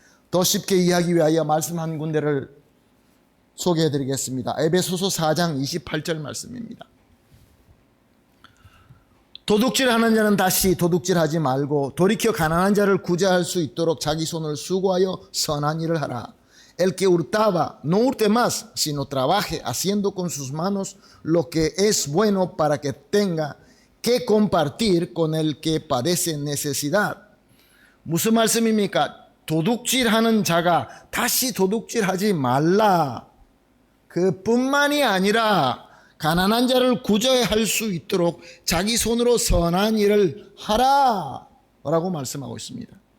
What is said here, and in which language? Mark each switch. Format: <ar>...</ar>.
<ko>더 쉽게 이해하기 위하여 말씀 한 군데를 소개해 드리겠습니다. 에베소서 4장 28절 말씀입니다. 도둑질하는 자는 다시 도둑질하지 말고 돌이켜 가난한 자를 구제할 수 있도록 자기 손을 수고하여 선한 일을 하라.</ko> <es>El que hurtaba no hurte más, sino trabaje haciendo con sus manos lo que es bueno para que tenga que compartir con el que padece necesidad.</es> <ko>무슨 말씀입니까? 도둑질하는 자가 다시 도둑질하지 말라. 그뿐만이 아니라 가난한 자를 구제할 수 있도록 자기 손으로 선한 일을 하라 라고 말씀하고 있습니다.</ko>